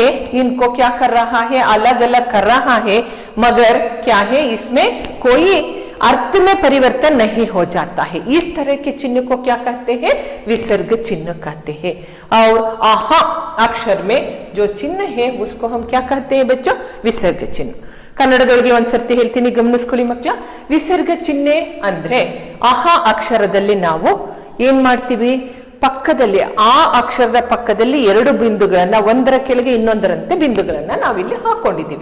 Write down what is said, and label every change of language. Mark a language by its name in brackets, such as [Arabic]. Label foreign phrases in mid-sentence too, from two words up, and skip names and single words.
[Hindi] इनको क्या कर रहा है? अलग अलग कर रहा है। मगर क्या है, इसमें कोई अर्थ में परिवर्तन नहीं हो जाता है। इस तरह के चिन्ह को क्या कहते हैं? विसर्ग चिन्ह कहते हैं। और आहा अक्षर में जो चिन्ह है उसको हम क्या कहते हैं बच्चों? [Kannada] ವಿಸರ್ಗ ಚಿಹ್ನೆ. ಕನ್ನಡದೊಳಗೆ ಒಂದ್ಸರ್ತಿ ಹೇಳ್ತೀನಿ, ಗಮನಿಸ್ಕೊಳ್ಳಿ ಮಕ್ಕಳ. ವಿಸರ್ಗ ಚಿಹ್ನೆ ಅಂದ್ರೆ ಆಹಾ ಅಕ್ಷರದಲ್ಲಿ ನಾವು ಏನ್ ಮಾಡ್ತೀವಿ? ಪಕ್ಕದಲ್ಲಿ, ಆ ಅಕ್ಷರದ ಪಕ್ಕದಲ್ಲಿ ಎರಡು ಬಿಂದುಗಳನ್ನ, ಒಂದರ ಕೆಳಗೆ ಇನ್ನೊಂದರಂತೆ ಬಿಂದುಗಳನ್ನ ನಾವಿಲ್ಲಿ ಹಾಕೊಂಡಿದ್ದೀವಿ.